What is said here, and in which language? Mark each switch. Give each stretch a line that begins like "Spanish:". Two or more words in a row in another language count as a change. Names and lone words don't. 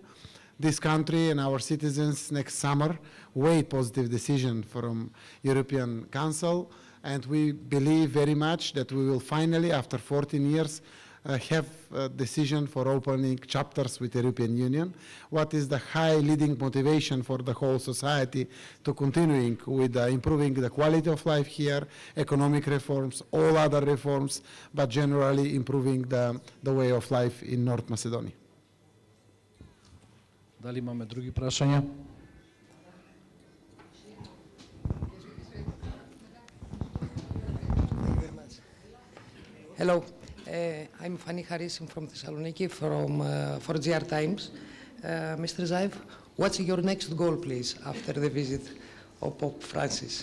English: This country and our citizens next summer wait positive decision from European Council, and we believe very much that we will finally, after 14 years, have a decision for opening chapters with the European Union. What is the high leading motivation for the whole society to continuing with improving the quality of life here, economic reforms, all other reforms, but generally improving the way of life in North Macedonia.
Macedonian: Дали имаме други прашања?
English: Hello, I'm Fanny Harisim from Thessaloniki for GR Times. Mr. Zaev, what's your next goal, please, after the visit of Pope Francis?